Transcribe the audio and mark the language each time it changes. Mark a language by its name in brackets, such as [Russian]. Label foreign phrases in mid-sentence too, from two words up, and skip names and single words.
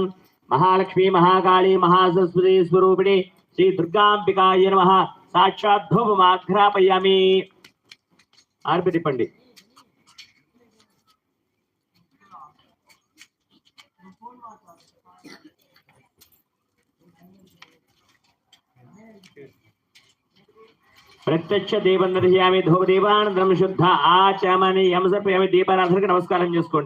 [Sanskrit] महालक्ष्मी महाकाली महासरस्वती स्वरूपिणी श्री दुर्गांबिकाय नमः। साक्षात् धूपमाघ्रापयामि। आरती पंडी ప్రత్యక్ష దీపం దర్శయామి ధూప దీపానంతరం శుద్ధ ఆచమని యమ సమర్పయామి।